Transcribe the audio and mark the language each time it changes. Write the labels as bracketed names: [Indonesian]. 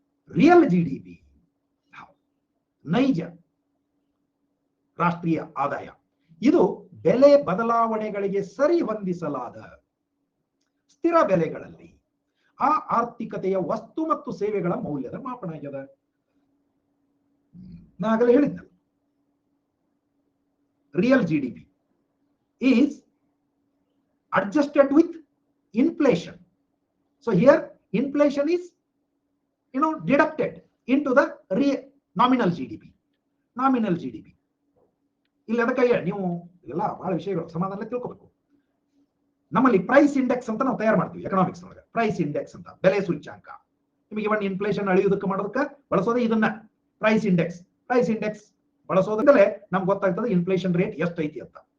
[Kannada] Real GDP, ನೈಜ ರಾಷ್ಟ್ರೀಯ ಆದಾಯ, ಇದು ಬೆಲೆ ಬದಲಾವಣೆಗಳಿಗೆ ಸರಿ ಹೊಂದಿಸಲಾದ ಸ್ಥಿರ ಬೆಲೆಗಳಲ್ಲಿ ಆ ಆರ್ಥಿಕತೆಯ ವಸ್ತು ಮತ್ತು ಸೇವೆಗಳ ಮೌಲ್ಯದ ಮಾಪನ ಆಗ್ಯದ. ನಾ ಆಗಲೇ ಹೇಳಿದ್ನಲ್ಲ, [English] real GDP is adjusted with inflation. So here inflation is deducted into the nominal GDP. Nominal GDP. [Kannada] ಇಲ್ಲಿ ಅದಕ್ಕಾಗಿ ನೀವು ಎಲ್ಲ ಬಹಳ ವಿಷಯಗಳು ಸಮಾಧಾನ ತಿಳ್ಕೋಬೇಕು. ನಮ್ಮಲ್ಲಿ ಪ್ರೈಸ್ ಇಂಡೆಕ್ಸ್ ಅಂತ ನಾವು ತಯಾರು ಮಾಡ್ತೀವಿ ಎಕನಾಮಿಕ್ಸ್ ಒಳಗೆ. ಪ್ರೈಸ್ ಇಂಡೆಕ್ಸ್ ಅಂತ, ಬೆಲೆ ಸೂಚ್ಯಾಂಕ. ನಿಮಗೆ ಇವನ್ ಇನ್ಫ್ಲೇಷನ್ ಅಳಿಯೋದಕ್ಕೆ ಮಾಡೋದಕ್ಕೆ ಬಳಸೋದೇ ಇದನ್ನ, ಪ್ರೈಸ್ ಇಂಡೆಕ್ಸ್. ಪ್ರೈಸ್ ಇಂಡೆಕ್ಸ್ ಬಳಸೋದ್ರಿಂದಲೇ ನಮ್ಗೆ ಗೊತ್ತಾಗ್ತದೆ ಇನ್ಫ್ಲೇಷನ್ ರೇಟ್ ಎಷ್ಟು ಐತಿ ಅಂತ.